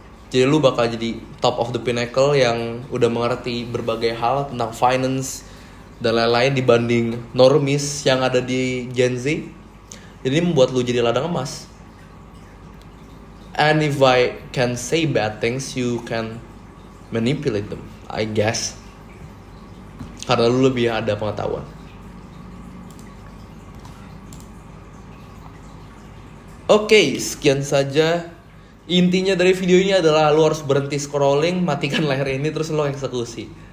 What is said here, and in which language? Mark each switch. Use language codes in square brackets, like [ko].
[id] Jadi lu bakal jadi [en] top of the pinnacle [id] yang udah mengerti berbagai hal tentang finance dan lain-lain dibanding normis yang ada di Gen Z. Jadi ini membuat lu jadi ladang emas. [en] And if I can say bad things, you can manipulate them, I guess. [id] Karena lu lebih ada pengetahuan. Oke, sekian saja. Intinya dari video ini adalah lu harus berhenti scrolling, matikan layar ini, terus lu eksekusi.